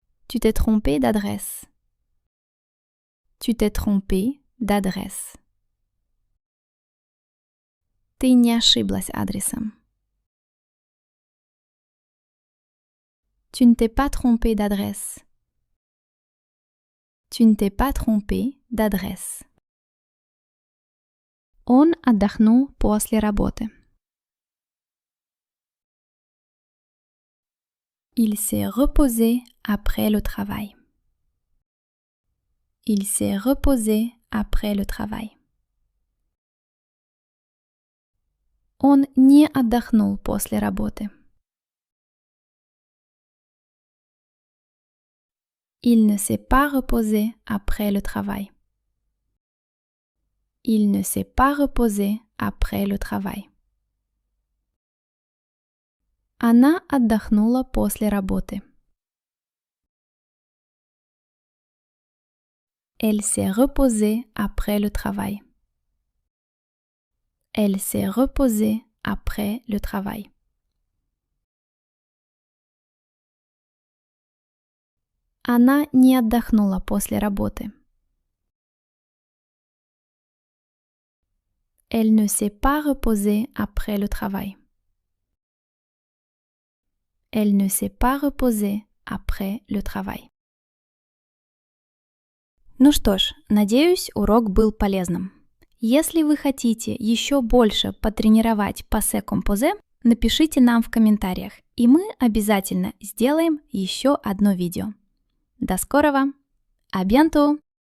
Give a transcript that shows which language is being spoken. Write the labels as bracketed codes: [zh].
[fr] Tu t'es trompé d'adresse. Tu t'es trompé d'adresse. [ru] Ты не ошиблась адресом. [fr] Tu ne t'es pas trompé d'adresse. Tu ne t'es pas trompé d'adresse. [ru] Он отдохнул после работы. [fr] Il s'est reposé après le travail. Il s'est reposé après le travail. [ru] Он не отдохнул после работы. [fr] Il ne s'est pas reposé après le travail. Il ne s'est pas reposé après le travail. [ru] Она отдохнула после работы. [fr] Elle s'est reposée après le travail. Elle s'est reposée après le travail. [ru] Она не отдохнула после работы. [fr] Elle ne s'est pas reposée après le travail. Elle ne s'est pas reposée après le travail. [ru] Ну что ж, надеюсь, урок был полезным. Если вы хотите еще больше потренировать passé composé, напишите нам в комментариях, и мы обязательно сделаем еще одно видео. До скорого! [fr] À bientôt!